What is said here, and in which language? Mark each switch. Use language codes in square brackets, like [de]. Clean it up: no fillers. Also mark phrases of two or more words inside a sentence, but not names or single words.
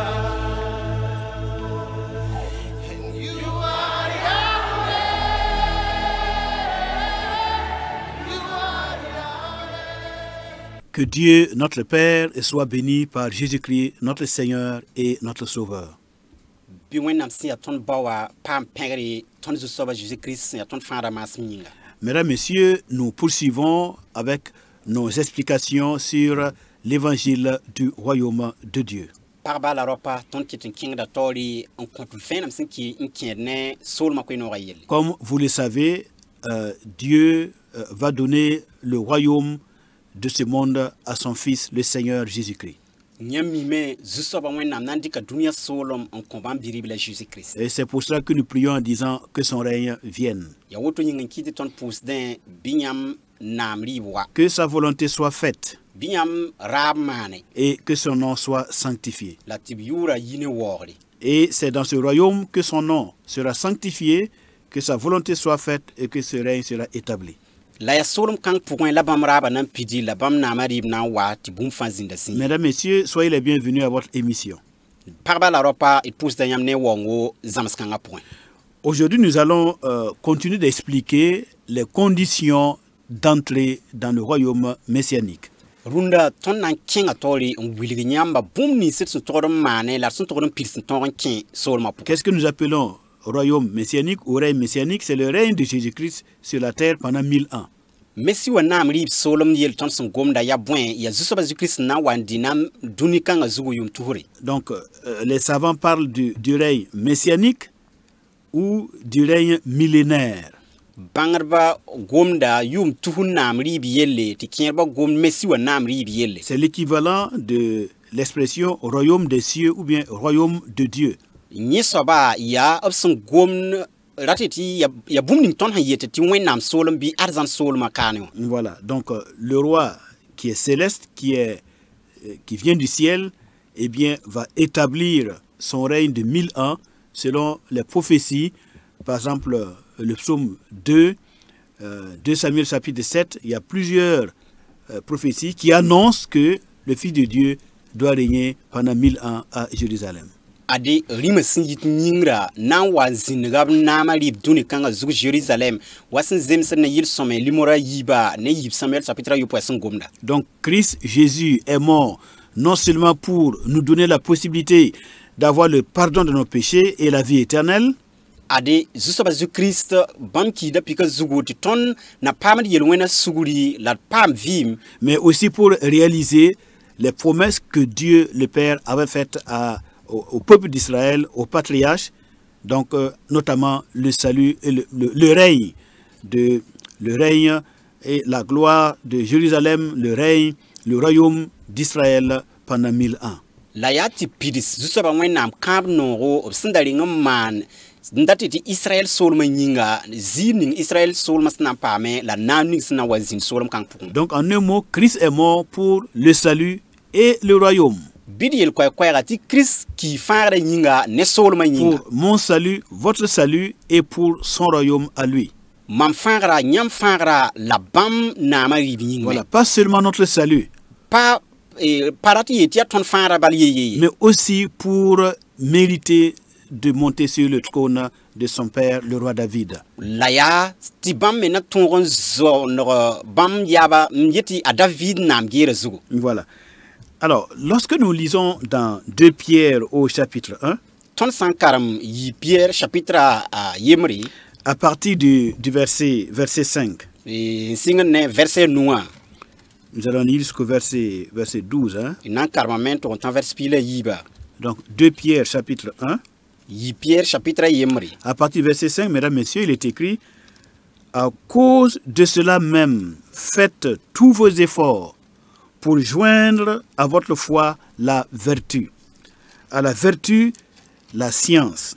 [en] And you are Yahweh. You are Yahweh. [fr] Que Dieu, notre Père, soit béni par Jésus-Christ, notre Seigneur et notre Sauveur. [mos] Bi wẽnnaam sẽn yaa tõnd baoa paam pẽgre tõnd zu-soaba Jésus-Christ sẽn yaa tõnd fãada maasem yĩnga. [fr] Mesdames, Messieurs, nous poursuivons avec nos explications sur l'évangile du royaume de Dieu. [mos] Pagba la ropa tõnd kɩt n kẽngda taoore n kõt vẽenem sẽn kɩ n kẽed ne soolmã koe-noogã yelle. [fr] Comme vous le savez, Dieu va donner le royaume de ce monde à son Fils, le Seigneur Jésus-Christ. [mos] Yãmb mime zu-soaba wẽnnaam na n dɩka dũniyã soolem n kõ bãmb bi-rɩb la Jésus-Christ. [fr] Et c'est pour cela que nous prions en disant que son règne vienne. [mos] Ya woto yĩng n kɩt tɩ tõnd pʋʋsdẽ bɩ yãmb naam rɩɩb wa. [fr] Que sa volonté soit faite [mos] Bɩ yãmb raab maane [fr] et que son nom soit sanctifié. [mos] la tɩ b yʋʋra yi ne waoogre. [fr] Et c'est dans ce royaume que son nom sera sanctifié, que sa volonté soit faite et que ce règne sera établi. [mos] La ya soolem kãng pʋgẽ la bãmb raaba na n pidi la bãmb naamã rɩɩb na n wa tɩ bũmb fãa zĩnda sẽn. [fr] Mesdames, Messieurs, soyez les bienvenus à votre émission. [mos] Pagba la ropa d pʋʋsda yãmb ne waoongo zãms-kãngã pʋgẽ. [fr] Aujourd'hui, nous allons continuer d'expliquer les conditions d'entrée dans le royaume messianique. [mos] Rũndã tõnd na n kẽngã taoore n wilg yãmba bũmb nins d sẽn togd n maane la d sẽn togd n pid sẽn tõog n kẽ soolmã pʋgẽ. [fr] Qu'est-ce que nous appelons royaume messianique ou règne messianique? C'est le règne de Jésus-Christ sur la terre pendant 1000 ans. [mos] Messi wa naam rɩɩb soolem yel tõnd sẽn gomda yaa bõe yaa zu-soaba Zu-Kirist na n wa n dɩ na dũni kãngã zugu yʋʋm tusre. [fr] Donc, les savants parlent du règne messianique ou du règne millénaire. [mos] Bãngdbã gomda yʋʋm tus n naam rɩɩb yelle tɩ kẽedbã gomd Messi wa naam rɩɩb yelle. [fr] C'est l'équivalent de l'expression royaume des cieux ou bien royaume de Dieu. [mos] Yẽ soaba yaa b sẽn gomd rate tɩ ya bũmb ning tõnd sẽn yetɩ tɩ wẽnnaam soolem bɩ arzãn soolmã kaane wã. [fr] Voilà, donc le roi qui est céleste, qui vient du ciel, eh bien, va établir son règne de 1000 ans selon les prophéties. Par exemple, le psaume 2, 2 Samuel chapitre 7, il y a plusieurs prophéties qui annoncent que le Fils de Dieu doit régner pendant 1000 ans à Jérusalem. [mos] Ade rĩmã sẽn yit yĩngra na n wa n zĩnega b naamã rɩɩb dũni kãngã zug Jérusalem wa sẽn zemsd ne yɩl-sõme limora yiiba ne yiib Samuel chapitre yopoa sẽn gomda. [fr] Donc Christ Jésus est mort non seulement pour nous donner la possibilité d'avoir le pardon de nos péchés et la vie éternelle, [mos] ade zu-soaba Zu-Kirist bãmb kiida pika zugu tɩ tõnd na paamd yel-wẽna sugri la d paam vɩɩm, [fr] mais aussi pour réaliser les promesses que Dieu le Père avait faites au peuple d'Israël, aux patriarches, donc notamment le salut et le règne et la gloire de Jérusalem, le royaume d'Israël pendant 1000 ans. [mos] la yaa tɩ pids zu-soaba wẽnnaam kãab noogo b sẽn da reng n maan n dat tɩ Israɛl soolmã yĩnga ziir ning Israɛl soolmã sẽn na n paame la naam ning sẽn na n wa zĩnd soolem kãng pʋgẽ. [fr] Donc en un mot, Christ est mort pour le salut et le royaume. [mos] Bɩd yel koɛɛ-koɛɛga tɩ Kirist kɩɩ fãagda yĩnga ne soolmã yĩnga. [fr] Pour mon salut, votre salut et pour son royaume à lui. [mos] Mam fãagra yãmb fãagra la bãmb naamã rɩɩb yĩngme. [fr] Voilà, pas seulement notre salut, [mos] Pa rat yee tɩ yaa tõnd fãagra bal yeye. [fr] mais aussi pour mériter de monter sur le trône de son père, le roi David. [mos] La yaa tɩ bãmb me na tõog n zõoneg bãmb yaaba n yetɩ a David naam geera zugu. [fr] Voilà. Alors, lorsque nous lisons dans 2 Pierre au chapitre 1, [mos] Tõnd sã n karem yi Pierre chapitre a yembre [fr] à partir du verset 5, [mos] n sɩngd ne verset 9 [fr] nous allons lire jusqu'au verset 12. Hein? [mos] n na n karema me n tʋg n tã vers piila yiiba. [fr] Donc, 2 Pierre chapitre 1, [mos] Yi Pierre chapitre a yembre [fr] à partir du verset 5, mesdames, messieurs, il est écrit: à cause de cela même, faites tous vos efforts pour joindre à votre foi la vertu. À la vertu, la science.